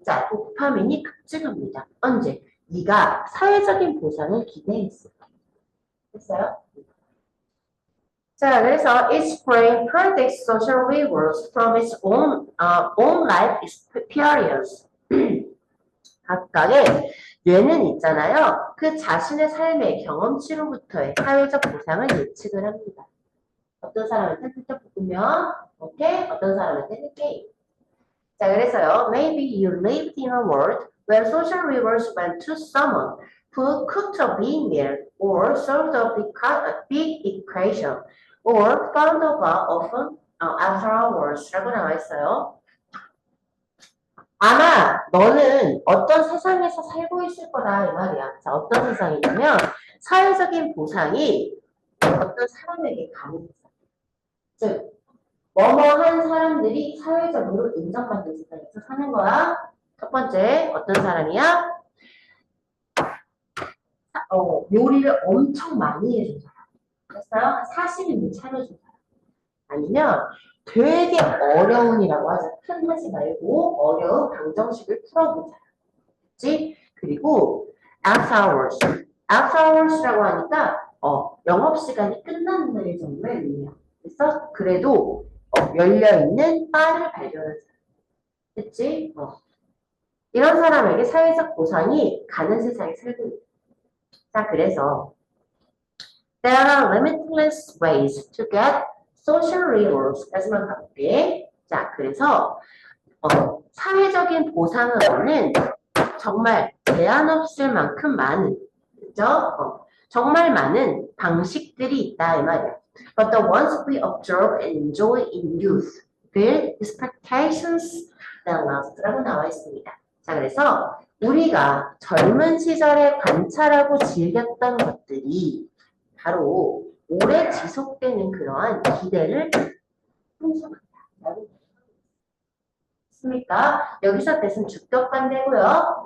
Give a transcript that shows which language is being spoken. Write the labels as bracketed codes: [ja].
[ko] 자, 도파민이 급증합니다. 언제? 네가 사회적인 보상을 기대했을 때. 됐어요? 자, 그래서 [en] its brain predicts social rewards from its own life experience. [ko] 각각의 뇌는 있잖아요. 그 자신의 삶의 경험치로부터의 사회적 보상을 예측을 합니다. 어떤 사람한테 불닭볶음면, 오케이? 어떤 사람한테는 게임. 자, 그래서요. [en] Maybe you lived in a world where social rewards went to someone who cooked a big meal or solved a big equation or found a bar often after hours [ko] 라고 나와 있어요. 아마 너는 어떤 세상에서 살고 있을 거다 이 말이야. 자, 어떤 세상이냐면 사회적인 보상이 어떤 사람에게 가는 세상. 즉, 뭐뭐한 사람들이 사회적으로 인정받는 세상에서 사는 거야. 첫 번째, 어떤 사람이야? 요리를 엄청 많이 해준 사람. 됐어요? 40인분 차려준 사람. 아니면 되게 어려운이라고 하자. 큰 하지 말고 어려운 방정식을 풀어본 사람. 그치? 그리고 [en] after hours. [ko] after hours라고 하니까 영업시간이 끝나는 날이 정말 의미야. 그래서 그래도 열려있는 바를 발견한 사람. 그치? 이런 사람에게 사회적 보상이 가는 세상에 살고 있다. 자, 그래서 [en] there are limitless ways to get social rewards. [ko] 다시만 가볼게. 자, 그래서 사회적인 보상을 얻는 정말 제한 없을 만큼 많은, 그죠? 정말 많은 방식들이 있다 이 말이야. [en] But the ones we observe and enjoy in youth build expectations that last라고 [ko] 나와 있습니다. 자, 그래서 우리가 젊은 시절에 관찰하고 즐겼던 것들이 바로 오래 지속되는 그러한 기대를 형성한다. 있습니까? 여기서 뜻은 주격반대고요.